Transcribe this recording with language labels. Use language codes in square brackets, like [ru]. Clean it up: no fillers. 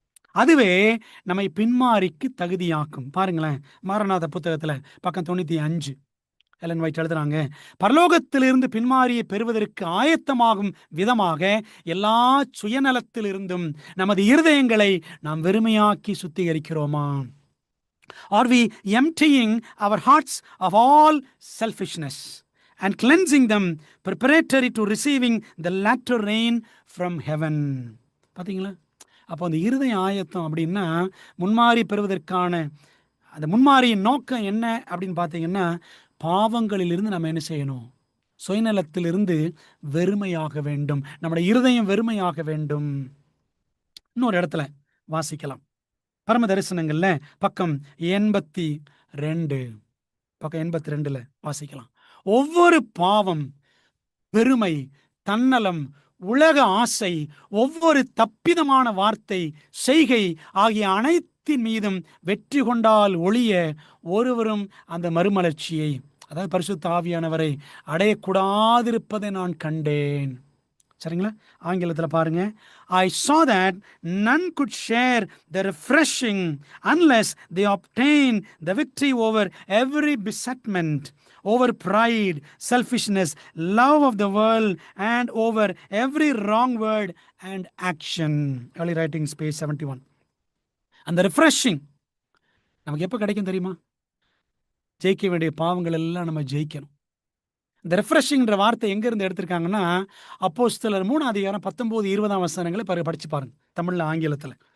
[ta] அதுவே நம்மை பின்மாரிக்கு தகுதியாக்கும். பாருங்களேன், மாரநாத புத்தகத்துல பக்கம் 95 எலன் வைட் எழுதுறாங்க, பரலோகத்திலிருந்து பின்மாரியை பெறுவதற்கு ஆயத்தமாகும் விதமாக எல்லா சுயநலத்திலிருந்தும் நமது இருதயங்களை நாம் வெறுமையாக்கி சுத்திகரிக்கிறோமா? [en] Are we emptying our hearts of all selfishness and cleansing them preparatory to receiving the latter rain from heaven? [ta] பார்த்தீங்களா? அப்போ அந்த இருதய ஆயத்தம் அப்படின்னா முன்மாரி பெறுவதற்கான அந்த முன்மாரியின் நோக்கம் என்ன அப்படின்னு பார்த்தீங்கன்னா, பாவங்களிலிருந்து நம்ம என்ன செய்யணும்? சுயநலத்திலிருந்து வெறுமையாக வேண்டும். நம்முடைய இருதயம் வெறுமையாக வேண்டும். இன்னொரு இடத்துல வாசிக்கலாம். பரம தரிசனங்கள்ல பக்கம் 82 பக்கம் 82ல வாசிக்கலாம். ஒவ்வொரு பாவம், பெருமை, தன்னலம், உலக ஆசை, ஒவ்வொரு தப்பிதமான வார்த்தை, செய்கை ஆகிய அனைத்தின் மீதும் வெற்றி கொண்டால் ஒழிய ஒருவரும் அந்த மறுமலர்ச்சியை, அதாவது பரிசுத்த ஆவியானவரை அடையக்கூடாதிருப்பதை நான் கண்டேன். சரிங்களா? ஆங்கிலத்தில் பாருங்க. [en] I saw that none could share the refreshing unless they obtain the victory over every besetment, over pride, selfishness, love of the world, and over every wrong word and action. Early writings, page 71. [ta] அந்த refreshing நமக்கு எப்போ கிடைக்கும் தெரியுமா? ஜெயிக்க வேண்டிய பாவங்கள் எல்லாம் நம்ம ஜெயிக்கணும். இந்த ரெஃப்ரெஷிங்ன்ற வார்த்தை எங்கேருந்து எடுத்திருக்காங்கன்னா, அப்போஸ்தலர் 3 அதிகாரம் 19, 20 வசனங்களை படிச்சு பாருங்க, தமிழ்ல ஆங்கிலத்தில்.